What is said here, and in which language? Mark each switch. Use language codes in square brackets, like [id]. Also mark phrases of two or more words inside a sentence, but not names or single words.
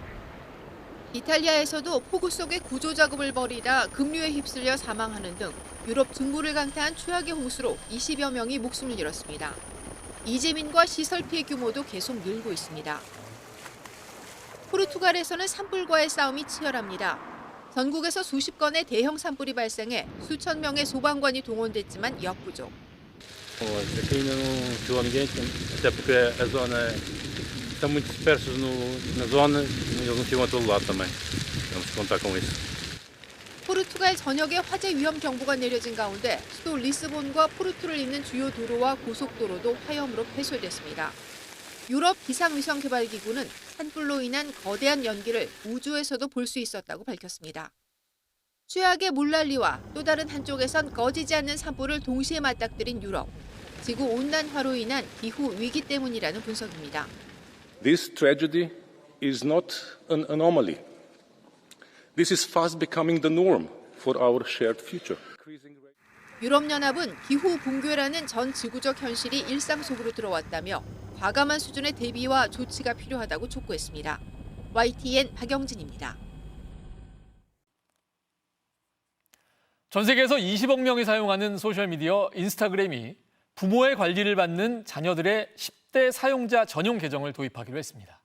[ko] 이탈리아에서도 폭우 속에 구조 작업을 벌이다 급류에 휩쓸려 사망하는 등 유럽 중부를 강타한 최악의 홍수로 20여 명이 목숨을 잃었습니다. 이재민과 시설 피해 규모도 계속 늘고 있습니다. 포르투갈에서는 산불과의 싸움이 치열합니다. 전국에서 수십 건의 대형 산불이 발생해 수천 명의 소방관이 동원됐지만 역부족. [pt] Aqui ainda não chegou ninguém, até porque a zona estão muito dispersos na zona e eles não chegam a todo lado também. Vamos contar com isso. [ko] 포르투갈 전역에 화재 위험 경보가 내려진 가운데 수도 리스본과 포르투를 잇는 주요 도로와 고속도로도 화염으로 폐쇄됐습니다. 유럽 기상위성개발기구는 산불로 인한 거대한 연기를 우주에서도 볼 수 있었다고 밝혔습니다. 최악의 물난리와 또 다른 한쪽에선 꺼지지 않는 산불을 동시에 맞닥뜨린 유럽. 지구온난화로 인한 기후 위기 때문이라는 분석입니다. [en] This tragedy is not an anomaly. This is fast becoming the norm for our shared future. [ko] 유럽연합은 기후 붕괴라는 전 지구적 현실이 일상 속으로 들어왔다며 과감한 수준의 대비와 조치가 필요하다고 촉구했습니다. YTN 박영진입니다. 전 세계에서 20억 명이 사용하는 소셜미디어 인스타그램이 부모의 관리를 받는 자녀들의 10대 사용자 전용 계정을 도입하기로 했습니다.